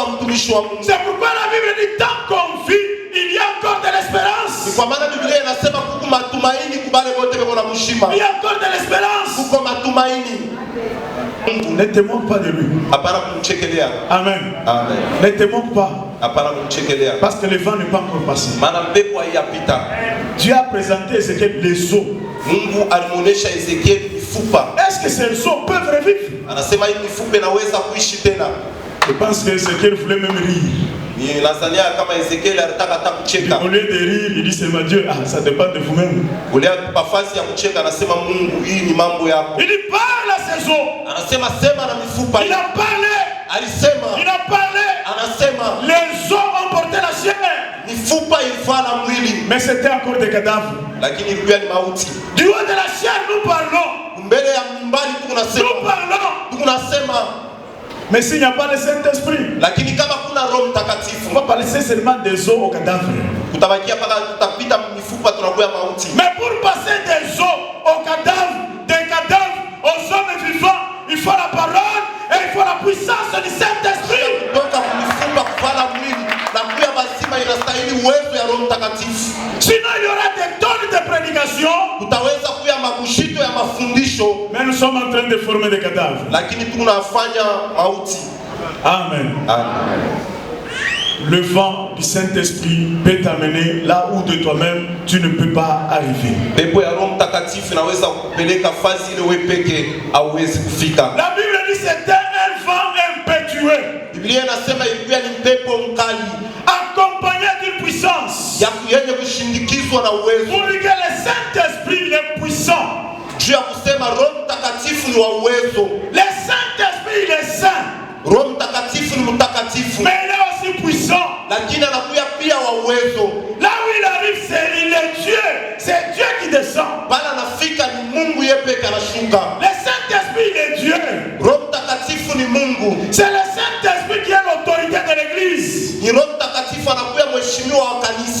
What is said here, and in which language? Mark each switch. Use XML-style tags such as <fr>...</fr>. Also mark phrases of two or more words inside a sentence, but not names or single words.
<sw>mtumishi wa Mungu.</sw> <fr>C'est pourquoi la Bible dit tant qu'on vit, il y a encore de l'espérance.</fr> <sw>Kwa maana Biblia inasema kuko matumaini kubale wote beko na mshima.</sw> <fr>Il y a encore de l'espérance.</fr> <sw>Kuko matumaini.</sw> <fr>Ne te moque pas de lui.</fr> <sw>Hapana kumchekelea. Amen. Amen.</sw> <fr>Ne te moque pas.</fr> <sw>Hapana kumchekelea.</sw> <fr>Parce que le vent n'est pas encore passé.</fr> <sw>Maana mpepo haiyapita.</sw> <fr>Dieu a présenté Ézéchiel les os.</fr> <sw>Mungu alimuonesha Ezekiel mifupa.</sw> <fr>Est-ce que ces os peuvent revivre?</fr> <sw>Anasema hii mifupa inaweza kuishi tena.</sw> <fr>Je pense que Ézéchiel voulait même rire.</fr> <sw>Ni Nazania kama Ezekiel alitaka hata kucheka.</sw> <fr>Au lieu de rire, il dit c'est ma Dieu. Ah, ça dépend de vous-même.</fr> <sw>Ulia nafasi ya kucheka anasema Mungu hii ni mambo yako.</sw> <fr>Il dit parle à ces os.</fr> <sw>Anasema sema na mifupa.</sw> <fr>Il a parlé.</fr> <sw>Alisema.</sw> <fr>Il a parlé.</fr> <sw>Anasema</sw> <fr>les os ont porté la chair.</fr> <sw>Mifupa ilivala mwili.</sw> <fr>Mais c'était encore des cadavres.</fr> <sw>Lakini ilikuwa ni mauti.</sw> <fr>Du haut de la chair nous parlons.</fr> <sw>Mbele ya mbali tunasema.</sw> <fr>Nous parlons.</fr> <sw>Tunasema.</sw> <fr>Mais s'il n'y a pas le Saint-Esprit,</fr> <sw>lakini kama kuna Roho Mtakatifu,</sw> <fr>on va parler seulement des os aux cadavres.</fr> <sw>Kutabakia paka tutapita mifupa tunakuwa mauti.</sw> <fr>Mais pour passer des os aux cadavres, des cadavres aux hommes vivants, il faut la parole et il faut la puissance du Saint-Esprit.</fr> <sw>Kutoka mifupa kuvala mwili na kuya bazima inastahili uwezo ya Roho Mtakatifu.</sw> <fr>Sinon il y aura des tonnes de prédications.</fr> <sw>Utaweza kuya makushito ya mafundisho.</sw> <fr>Mais nous sommes en train de former des cadavres.</fr> <sw>Lakini tunafanya mauti. Amen. Amen.</sw> <fr>Le vent du Saint-Esprit peut t'amener là où de toi-même tu ne peux pas arriver.</fr> <sw>Pepo ya Roho Mtakatifu inaweza kupeleka fasi ile wewe peke hauwezi kufika.</sw> <fr>La Bible dit c'était un vent impétueux.</fr> <sw>Biblia inasema ilikuwa ni pepo mkali</sw> <fr>accompagné d'une puissance.</fr> <sw>Ya yenye kushindikizwa na uwezo.</sw> <fr>Pour que le Saint-Esprit est puissant.</fr> <sw>Juu ya kusema Roho Mtakatifu ni wa uwezo.</sw> <fr>Le Saint-Esprit il est saint.</fr> <sw>Roho Mtakatifu ni mtakatifu.</sw> <fr>Mais il est aussi puissant.</fr> <sw>Lakini anakuja pia wa uwezo.</sw> <fr>Là où il arrive, il est Dieu. C'est Dieu qui descend.</fr> <sw>Bala anafika ni Mungu yeye peke anashuka.</sw> <fr>Le Saint-Esprit il est Dieu.</fr> <sw>Roho Mtakatifu ni Mungu.</sw> <fr>C'est le Saint-Esprit qui est l'autorité de l'église.</fr> <sw>Ni Roho Mtakatifu anakuja mheshimiwa wa kanisa.</sw>